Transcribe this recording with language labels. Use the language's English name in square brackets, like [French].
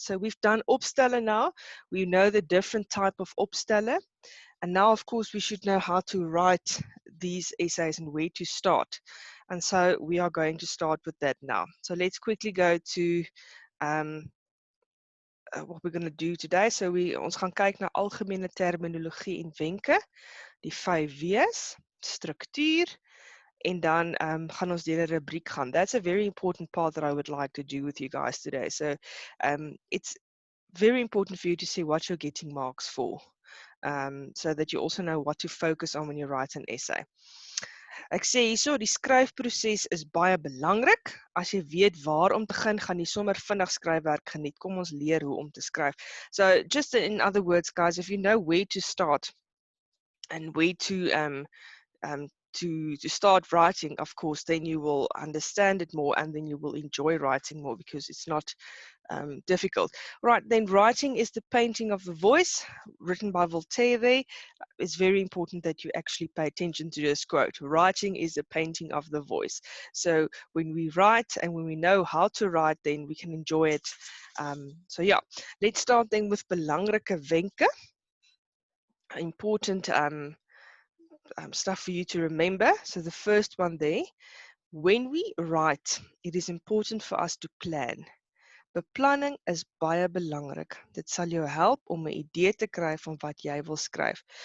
[English] So we've done opstellen now. We know the different type of opstellen. And now, of course, we should know how to write these essays and where to start. And so we are going to start with that now. So let's quickly go to what we're going to do today. [Afrikaans] So ons gaan kyk na algemene terminologie en wenke, die 5 W's, struktuur, en dan gaan ons deur 'n rubriek gaan. [English] That's a very important part that I would like to do with you guys today. So it's very important for you to see what you're getting marks for. So that you also know what to focus on when you write an essay. [Afrikaans] Ek sê hierso, die skryfproses is baie belangrik. As jy weet waar om te begin, gaan jy sommer vinnig skryfwerk geniet. Kom ons leer hoe om te skryf. [English] So just in other words, guys, if you know where to start and where to start writing, of course, then you will understand it more and then you will enjoy writing more because it's not difficult. Right, then writing is the painting of the voice, written by Voltaire there. It's very important that you actually pay attention to this quote. Writing is the painting of the voice. So when we write and when we know how to write, then we can enjoy it. So yeah, let's start then with [Afrikaans] belangrike wenke. [English] Important stuff for you to remember. So the first one there, when we write, it is important for us to plan. [Afrikaans] Beplanning is baie belangrik. Dit sal jou help om 'n idee te kry van wat jy wil skryf.